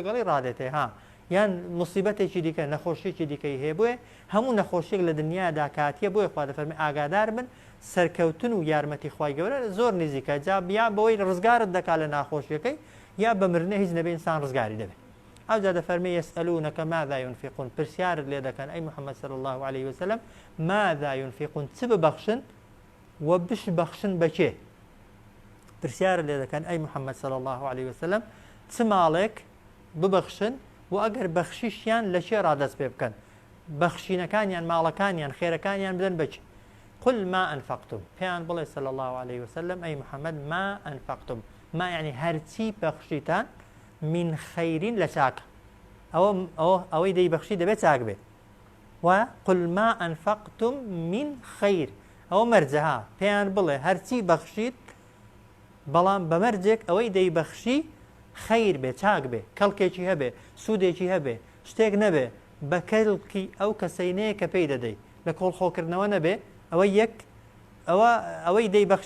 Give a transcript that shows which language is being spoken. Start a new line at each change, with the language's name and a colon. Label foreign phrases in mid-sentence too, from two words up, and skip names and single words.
Central Kurdish: لەگەڵی ڕادێتێ یان مصیبەتێکی دیکە نەخۆشیێکی دیکەی هەیە بووێ هەموو نەخۆشیێک لە دنیادا کاتیە بۆیە خوا دەفەرمێ ئاگادار بن سەرکەوتن و یارمەتی خوای گەورە زۆر نزیکە جا یا بەوەی ڕزگارت دەکات لە ناخۆشیەکەی یا بە مردنە هیچ نەبێ ئینسان ڕزگاری دەبێت ئەو جا دەفەرمێ یەسئەلونەکە
Arabic: ماذا ينفقون
Central Kurdish: پرسیارت لێ دەکەن ئەی محەممەد
Arabic: صلی الله عليه وسلم ماذا ينفقون
Central Kurdish: چ ببەخشن و بشبەخشن بەکێ پرسیارت لێ دەکەن ئەی محەممەد
Arabic: صلی الله عليه وسلم
Central Kurdish: چ ماڵێک ببەخشن و ئەگەر بەخشیشیان لە چێ ڕادەست پێ بکەن بەخشینەکانیان ماڵەکانیان خێرەکانیان بدەن بچ
Arabic: قل ما أنفقتم
Central Kurdish: پێیان بڵێ
Arabic: صلی الله عليه وسلم
Central Kurdish: ئەی محەممەد
Arabic: ما أنفقتم ما يعني
Central Kurdish: هەرچی بەخشیتان
Arabic: من خەیرین
Central Kurdish: لە چاکە ئەوەی دەی بەخشی دەبێت چاک بێت و قل
Arabic: ما أنفقتم من خەیر
Central Kurdish: ئەوە مەرجەها پێیان بڵێ هەرچی بەخشیت بەڵام بەمەرجێک ئەوەی دەی بەخشی خەیر بێ چاک بێ کەڵکێکی هەبێ سوودێکی هەبێ شتێک نەبێ بە کەڵکی ئەو کەسەینەیە کە پێی دەدەی لە کۆڵخۆکردنەوە نەبێ ئەوە یەک ئەوەی دەی بەخشی